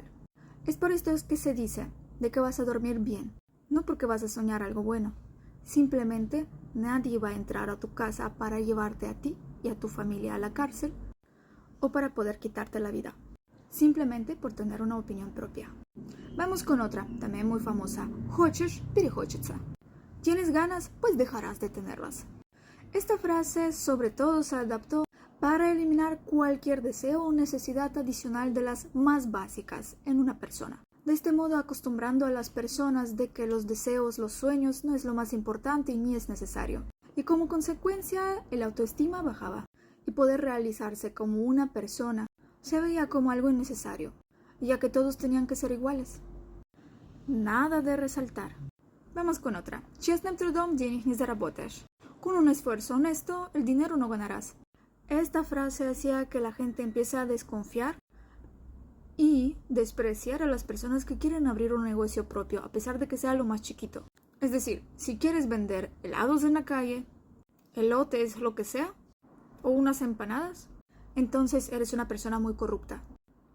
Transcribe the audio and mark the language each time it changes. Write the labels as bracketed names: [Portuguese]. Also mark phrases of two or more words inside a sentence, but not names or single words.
[Spanish] Es por esto que se dice de que vas a dormir bien, no porque vas a soñar algo bueno. Simplemente nadie va a entrar a tu casa para llevarte a ti y a tu familia a la cárcel o para poder quitarte la vida, simplemente por tener una opinión propia. Vamos con otra, también muy famosa. [Russian] Хочешь, перехочется. [Spanish] ¿Tienes ganas? Pues dejarás de tenerlas. Esta frase sobre todo se adaptó para eliminar cualquier deseo o necesidad adicional de las más básicas en una persona. De este modo acostumbrando a las personas de que los deseos, los sueños no es lo más importante y ni es necesario. Y como consecuencia el autoestima bajaba y poder realizarse como una persona se veía como algo innecesario, ya que todos tenían que ser iguales. Nada de resaltar. Vamos con otra. [Russian] Честным трудом денег не заработаешь. [Spanish] Con un esfuerzo honesto, el dinero no ganarás. Esta frase hacía que la gente empiece a desconfiar y despreciar a las personas que quieren abrir un negocio propio, a pesar de que sea lo más chiquito. Es decir, si quieres vender helados en la calle, elotes, lo que sea, o unas empanadas, entonces eres una persona muy corrupta.